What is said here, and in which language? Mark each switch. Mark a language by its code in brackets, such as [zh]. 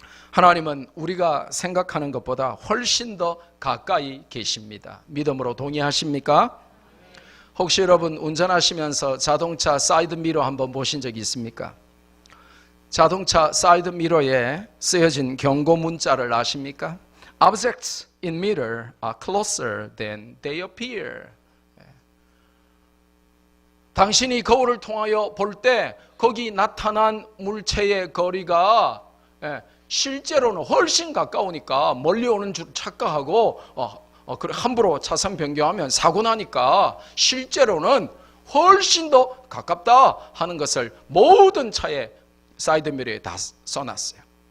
[ko] 하나님은 우리가 생각하는 것보다 훨씬 더 가까이 계십니다. 믿음으로 동의하십니까? 혹시 여러분 운전하시면서 자동차 사이드 미러 한번 보신 적이 있습니까? 자동차 사이드 미러에 쓰여진 경고 문자를 아십니까? [en] Objects in mirror are closer than they appear. [ko] 당신이 거울을 통하여 볼 때 거기 나타난 물체의 거리가 실제로는 훨씬 가까우니까 멀리 오는 줄 착각하고 함부로 차선 변경하면 사고 나니까 실제로는 훨씬 더 가깝다 하는 것을 모든 차에 사이드미러에 다 써놨어요.